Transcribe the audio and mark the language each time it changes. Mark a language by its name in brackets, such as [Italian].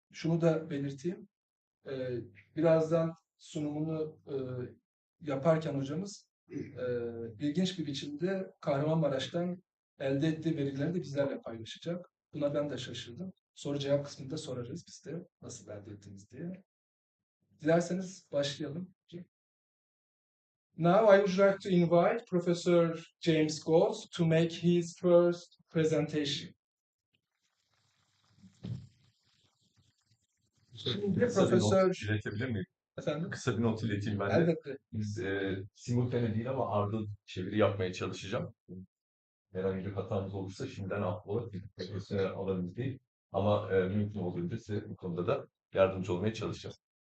[Turkish] Şunu da belirteyim. Birazdan sunumunu yaparken hocamız ilginç bir biçimde Kahramanmaraş'tan elde ettiği verileri de bizlerle paylaşacak. Buna ben de şaşırdım. Soru cevap kısmında sorarız biz de nasıl elde ettiniz diye. Dilerseniz başlayalım. [English] Now I would like to invite Professor James Goltz to make his first presentation. [Turkish] Kısa bir not iletebilir miyim? Efendim? Kısa bir not ileteyim ben de. Elbette. Simultane değil ama ardıl çeviri yapmaya çalışacağım. Herhangi bir hatamız olursa şimdiden affola. Profesyonel alanımız değil. Ama mümkün olduğunca size bu konuda da yardımcı olmaya çalışacağım.